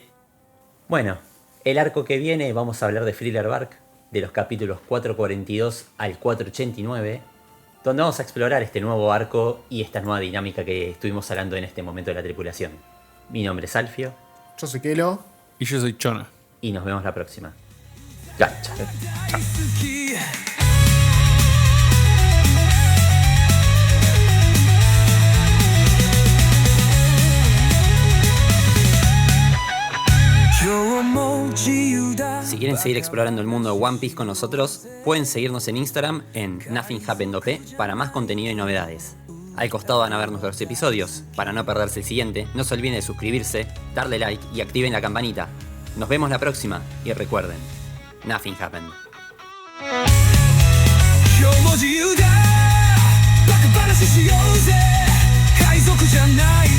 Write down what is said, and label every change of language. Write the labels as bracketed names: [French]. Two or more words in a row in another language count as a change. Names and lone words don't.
[Spanish] Bueno, el arco que viene vamos a hablar de Thriller Bark, de los capítulos 442 al 489, donde vamos a explorar este nuevo arco y esta nueva dinámica que estuvimos hablando en este momento de la tripulación. Mi nombre es Alfio. Yo soy Kelo. Y yo soy Chona. Y nos vemos la próxima. Gacha. [Japanese] 大好き今日も自由だ [Spanish] Si quieren seguir explorando el mundo de One Piece con nosotros, pueden seguirnos en Instagram en NothingHappenedOP para más contenido y novedades. Al costado van a ver nuestros episodios. Para no perderse el siguiente, no se olviden de suscribirse, darle like y activen la campanita. Nos vemos la próxima y recuerden, [English] Nothing happened. [Japanese] 今日も自由だバカ話しようぜ海賊じゃない